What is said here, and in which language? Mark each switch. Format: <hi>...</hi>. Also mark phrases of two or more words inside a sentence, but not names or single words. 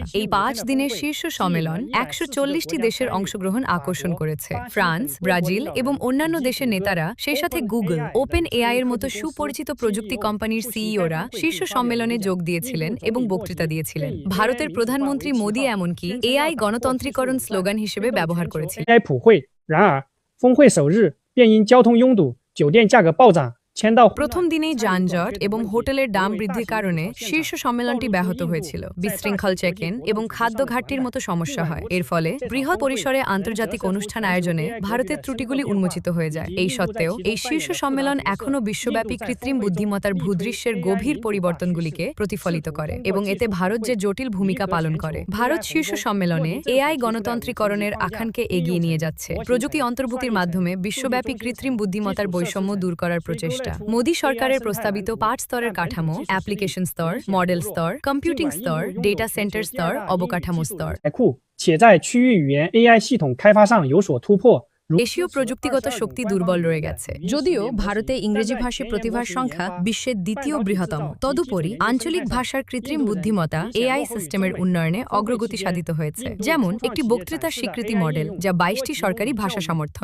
<bn>এই 5 দিনের শীর্ষ সম্মেলন 140টি দেশের অংশগ্রহণ আকর্ষণ করেছে। ফ্রান্স, ব্রাজিল এবং অন্যান্য দেশের নেতারা, সেই সাথে গুগল, ওপেন এআই এর মতো সুপরিচিত প্রযুক্তি কোম্পানির সিইওরা শীর্ষ সম্মেলনে যোগ দিয়েছিলেন এবং বক্তৃতা দিয়েছিলেন। ভারতের প্রধানমন্ত্রী মোদি এমনকি এআই গণতন্ত্রীকরণ স্লোগান হিসেবে ব্যবহার করেছিলেন।</bn> <zh>AI普惠，然而峰会首日便因交通拥堵、酒店价格暴涨。</zh> <bn>প্রথম দিনেই যানজট এবং হোটেলের দাম বৃদ্ধির কারণে শীর্ষ সম্মেলনটি ব্যাহত হয়েছিল। বিশৃঙ্খল চেক ইন এবং খাদ্য ঘাটতির মতো সমস্যা হয়। এর ফলে বৃহৎ পরিসরে আন্তর্জাতিক অনুষ্ঠান আয়োজনে ভারতের ত্রুটিগুলি উন্মোচিত হয়ে যায়। এই সত্ত্বেও এই শীর্ষ সম্মেলন এখনও বিশ্বব্যাপী কৃত্রিম বুদ্ধিমত্তার ভূদৃশ্যের গভীর পরিবর্তনগুলিকে প্রতিফলিত করে এবং এতে ভারত যে জটিল ভূমিকা পালন করে। ভারত শীর্ষ সম্মেলনে এআই গণতন্ত্রীকরণের আখ্যানকে এগিয়ে নিয়ে যাচ্ছে। প্রযুক্তি অন্তর্ভুক্তির মাধ্যমে বিশ্বব্যাপী কৃত্রিম বুদ্ধিমত্তার বৈষম্য দূর করার প্রচেষ্টা। মোদি সরকারের প্রস্তাবিত 5 স্তরের কাঠামো, অ্যাপ্লিকেশন স্তর, মডেল স্তর, কম্পিউটিং স্তর, ডেটা সেন্টার স্তর, অবকাঠামো স্তর,</bn> <zh>且在区域语言 AI 系统开发上有所突破。</zh> <bn>দেশীয় প্রযুক্তিগত শক্তি দুর্বল রয়ে গেছে। যদিও ভারতে ইংরেজিভাষী প্রতিভার সংখ্যা বিশ্বের দ্বিতীয় বৃহত্তম, তদুপরি আঞ্চলিক ভাষার কৃত্রিম বুদ্ধিমত্তা এআই সিস্টেমের উন্নয়নে অগ্রগতি সাধিত হয়েছে। যেমন একটি বক্তৃতার স্বীকৃতি মডেল যা 22টি সরকারি ভাষা সমর্থন।</bn>